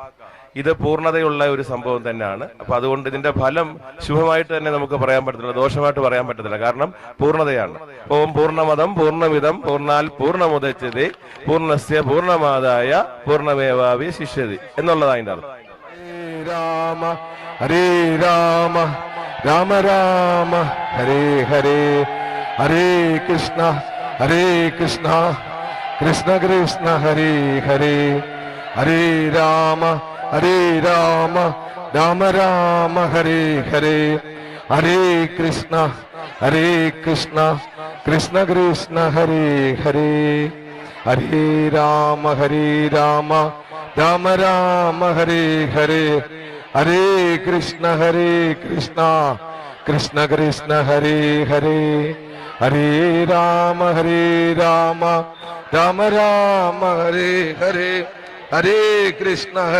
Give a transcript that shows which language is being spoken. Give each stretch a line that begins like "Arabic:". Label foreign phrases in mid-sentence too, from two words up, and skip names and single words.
Malayalam: ഇത് പൂർണ്ണതയുള്ള ഒരു സംഭവം തന്നെയാണ്. അപ്പൊ അതുകൊണ്ട് ഇതിന്റെ ഫലം ശുഭമായിട്ട് തന്നെ നമുക്ക് പറയാൻ പറ്റത്തില്ല, ദോഷമായിട്ട് പറയാൻ പറ്റത്തില്ല. കാരണം പൂർണ്ണതയാണ്.
Sanskrit: ഓം പൂർണ്ണമതം പൂർണ്ണമിതം പൂർണ്ണാൽ പൂർണ്ണമുദച്യതേ പൂർണ്ണസ്യ പൂർണ്ണമാദായ പൂർണ്ണമേവാവി ശിഷ്യതി
Malayalam: എന്നുള്ളതാണ് അതിന്റെ അർത്ഥം.
Sanskrit: രാമ ഹരേ രാമ രാമ രാമ ഹരേ ഹരേ ഹരേ കൃഷ്ണ കൃഷ്ണ കൃഷ്ണ ഹരേ ഹരേ ഹരേ രാമ രാമ രാമ ഹരേ ഹരേ ഹരേ കൃഷ്ണ കൃഷ്ണ കൃഷ്ണ ഹരേ ഹരേ ഹരേ രാമ രാമ രാമ ഹരേ ഹരേ ഹരേ കൃഷ്ണ കൃഷ്ണ കൃഷ്ണ ഹരേ ഹരേ ഹരേ രാമ രാമ രാമ ഹരേ ഹരേ ഹരേ കൃഷ്ണ